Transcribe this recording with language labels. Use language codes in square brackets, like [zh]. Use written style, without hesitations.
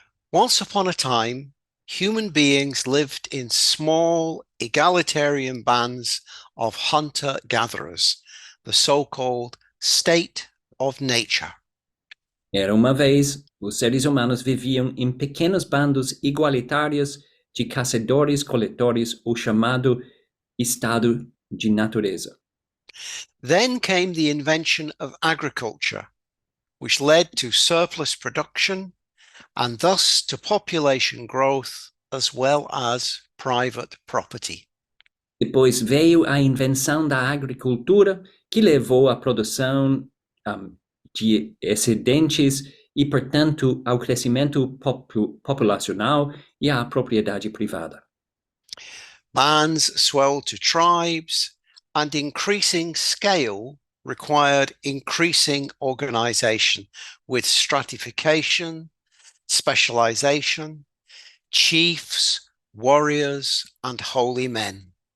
[en] Once upon a time, human beings lived in small, egalitarian bands of hunter-gatherers, the so-called state of nature. [pt] Era uma vez, os seres humanos viviam em pequenos bandos igualitários de caçadores-coletores, o chamado estado de natureza. [en] Then came the invention of agriculture, which led to surplus production and thus to population growth as well as private property. [pt] Depois veio a invenção da agricultura, que levou à produção de excedentes e, portanto, ao crescimento populacional e à propriedade privada. [en] Bands swelled to tribes, and increasing scale required increasing organization with stratification, specialization, chiefs, warriors, and holy men.